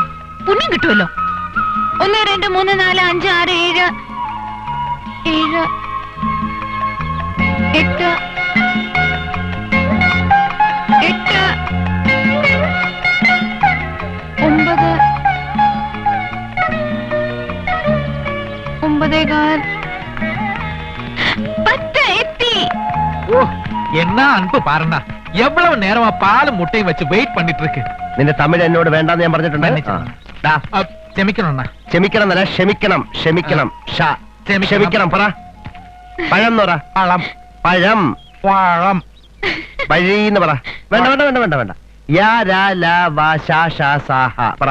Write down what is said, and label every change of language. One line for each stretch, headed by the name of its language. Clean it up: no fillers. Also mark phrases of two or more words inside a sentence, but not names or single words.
Malayalam: പുണ്യം കിട്ടുമല്ലോ. 1 2 3 4 5 6 7 7 8 8 9 9 10 എത്തി.
Tamil: என்ன அன்பு பாருண்ணா, எவ்வளவு நேரமா பாலும் முட்டையும் வச்சு வெயிட் பண்ணிட்டு இருக்கு.
Malayalam: നിന്റെ തമിഴ് എന്നോട് വേണ്ടെന്ന് ഞാൻ പറഞ്ഞിട്ടുണ്ട്. ക്ഷമിക്കണോ? ക്ഷമിക്കണം എന്നല്ല, ക്ഷമിക്കണം. ക്ഷമിക്കണം. ക്ഷമിക്കണം. പറ. പഴം എന്ന് പറ. പഴം. പഴം. പഴം. വഴിന്ന് പറ. വേണ്ട വേണ്ട വേണ്ട വേണ്ട വേണ്ട. യാ രാ ലാ വാ ഷാ ഷാ സാ ഹ പറ.